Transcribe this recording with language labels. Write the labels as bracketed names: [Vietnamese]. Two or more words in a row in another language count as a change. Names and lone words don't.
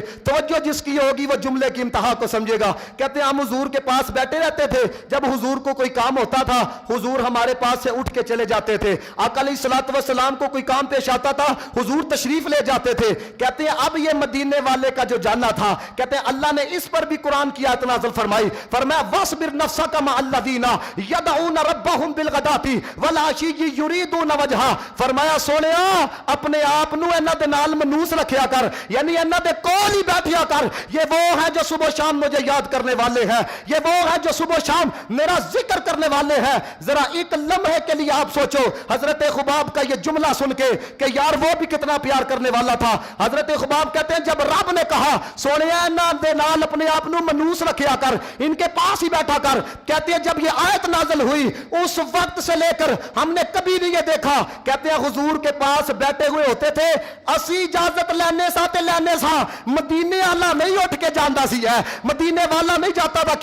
[Urdu] توجہ جس کی ہوگی وہ جملے کی انتہا کو سمجھے گا. کہتے ہیں ہم حضور کے پاس بیٹھے رہتے تھے, جب حضور کو کوئی کام ہوتا تھا حضور ہمارے پاس سے اٹھ کے چلے جاتے تھے. آقا [Arabic] علیہ الصلوۃ والسلام [Urdu] کو کوئی کام پیش آتا تھا حضور تشریف لے جاتے تھے. کہتے ہیں اب یہ مدینے والے کا جو جانا تھا, کہتے ہیں اللہ نے اس پر بھی قرآن کی آیت نازل فرمائی. [Arabic] فرمایا وَاصْبِرْ نَفْسَكَ مَعَ الَّذِينَ يَدْعُونَ رَبَّهُمْ بِالْغَدَاةِ وَالْعَشِيِّ يُرِيدُونَ وَجْهَهُ. [Punjabi] فرمایا سونیا اپنے آپ نو انہاں دے نال منوس رکھیا کر, یعنی انہاں دے کول ہی بیٹھیا کر. [Urdu] یہ وہ ہے جو صبح شام مجھے یاد کرنے والے ہیں, یہ وہ ہے جو صبح شام میرا ذکر کرنے والے ہیں. ذرا ایک لمحے کے لیے آپ سوچو حضرت خباب کا یہ جملہ سن کے کہ یار وہ بھی کتنا پیار کرنے والا تھا. حضرت خباب کہتے ہیں جب رب نے کہا [Punjabi] سونیا انہاں دے نال اپنے آپ نو منوس رکھیا کر, [Urdu] ان کے پاس ہی بیٹھا کر, کہتے ہیں جب یہ آیت نازل ہوئی اس وقت سے لے کر ہم نے کبھی نہیں یہ دیکھا. کہتے ہیں حضور کے پاس بیٹھے ہوئے ہوتے تھے, [Punjabi] اسی اجازت لینے سا تے لینے سا, مدینے والا نہیں اٹھ کے جاندا سی ہے, [Urdu] مدینے والا نہیں جاتا تھا.